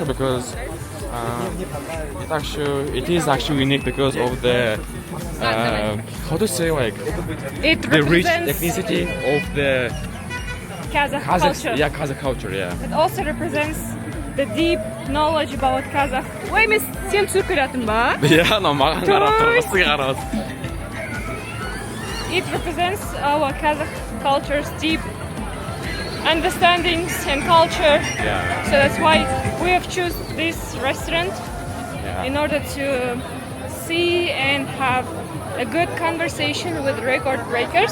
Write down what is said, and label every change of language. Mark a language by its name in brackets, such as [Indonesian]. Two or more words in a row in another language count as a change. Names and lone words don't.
[English] Because it is actually unique because of the how to say, like, It the rich represents ethnicity of the Kazakh culture. Yeah, Kazakh culture, yeah. It also represents the deep knowledge about Kazakh. [Kazakh] Ой, мен сен түсіріп беретін ба? Yeah, но маған қарап тұрғысы қарап. [English] It represents our Kazakh culture's deep understandings and culture. Yeah. So that's why we have choose this restaurant Yeah. in order to see and have a good conversation with record breakers.